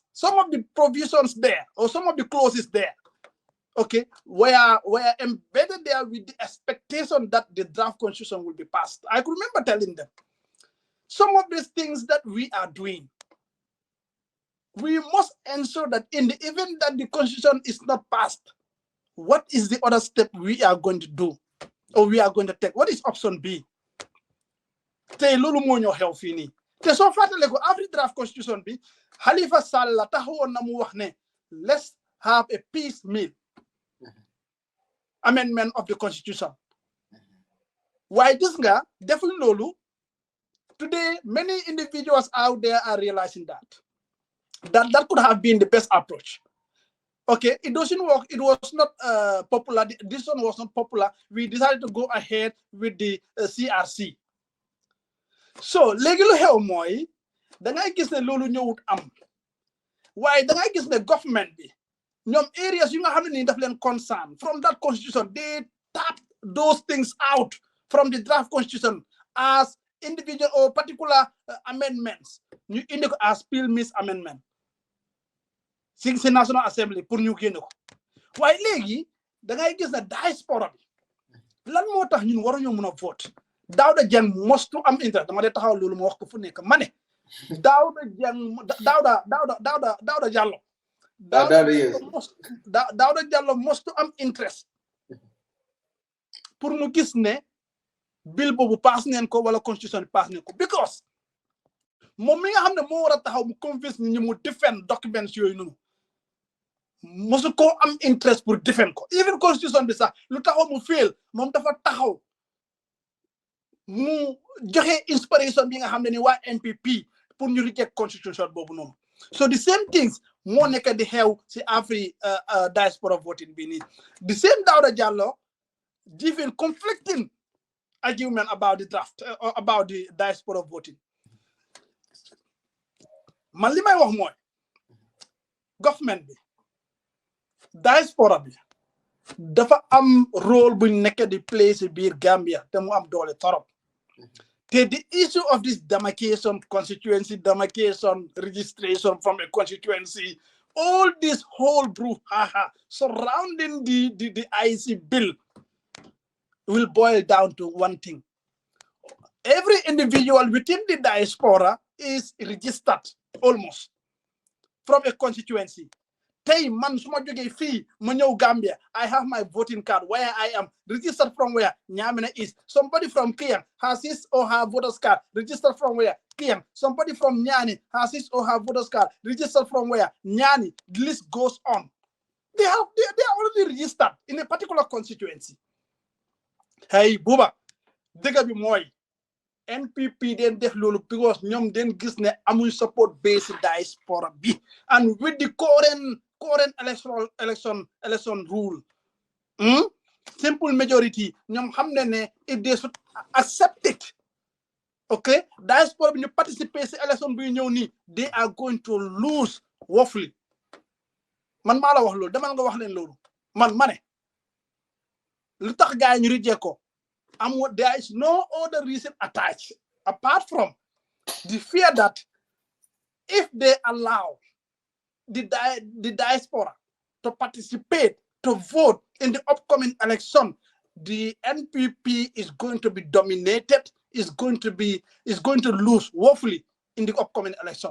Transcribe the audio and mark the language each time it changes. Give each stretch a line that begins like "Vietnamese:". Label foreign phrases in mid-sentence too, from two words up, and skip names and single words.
English: Some of the provisions there or some of the clauses there, okay, were embedded there with the expectation that the draft constitution will be passed. I could remember telling them, some of these things that we are doing, we must ensure that in the event that the constitution is not passed, what is the other step we are going to do or we are going to take? What is option B?
Wolof: Te lolu mo ñoo xew fii nii. Te soo fàttale ko
English: every draft constitution
Wolof: bi Halifa Sallah taxawoon na mu wax ne
English: let's have a piecemeal amendment of the constitution. Why this
Wolof: nga deful lolu?
English: Today many individuals out there are realizing that could have been the best approach. Okay, it doesn't work. It was not popular. This one was not popular. We decided to go ahead with the CRC.
Wolof: So,
English: legal help
Wolof: moy, da ngay gis ne lolu ñewut am.
English: Why
Wolof: da ngay gis ne government bi ñom areas yu nga xamne ni daf leen concern
English: from that constitution, they tap those things out from the draft constitution as individual or particular amendments.
Wolof: Ñu indi ko
English: as bill
Wolof: miss amendment. Si National Assembly pour ñu génn ko. Waaye léegi da ngay gis ne diaspora bi lan moo tax ñun waruñu mën a vote. Dawda Jang
English: must to
Wolof: am interest. Dama de taxaw loolu ma wax ko fu nekk ma ne Dawda Jallow. Dawda Jallow
English: must to
Wolof: am interest pour mu gis ne bill boobu pass neen ko wala constitution pass neen ko because moom mi nga xam ne moo war a taxaw mu convince ñi mu defend documents yooyu noonu mosu ko am interest pour defend ko even constitution bi sax lu taxaw mu fail moom dafa taxaw mu joxe inspiration bi nga xam ne ni waa NPP pour ñu reject constitution boobu noonu. So
English: the same things
Wolof: moo nekk di xew si afri
English: diaspora voting
Wolof: bi nii.
English: The same Dawda Jallow giving conflicting argument about the draft about the diaspora voting.
Wolof: Man li may wax mooy government bi diaspora bi dafa am role bu nekk di play si biir Gambia te mu am doole torop.
English: The issue of this demarcation constituency, demarcation registration from a constituency, all this whole brouhaha surrounding the IEC bill will boil down to one thing. Every individual within the diaspora is registered almost from a constituency.
Wolof: Tay man suma joge fi ma ñew Gambia,
English: I have my voting card where I am registered from where Nyamena is. Somebody from Kiang has his or her voter's card registered from where Kiang. Somebody from Nyani has his or her voter's card registered from where Nyani. The list goes on. They are already registered in a particular constituency.
Wolof: Hey Buba, dega bi moy NPP den def lolu because ñom den gis ne amuñ
English: support base
Wolof: diaspora bi
English: and with the current election rule simple majority
Wolof: ñom xamne ne
English: if they should accept it,
Wolof: okay, diaspora bi ñu participer ci election bi ñew ni
English: they are going to lose woefully.
Wolof: Man mala wax lolu demal nga wax len lolu man mané lu tax gaay ñu reject ko
English: there is no other reason attached apart from the fear that if they allow the diaspora to participate, to vote in the upcoming election, the NPP is going to be dominated, is going to lose woefully in the upcoming election.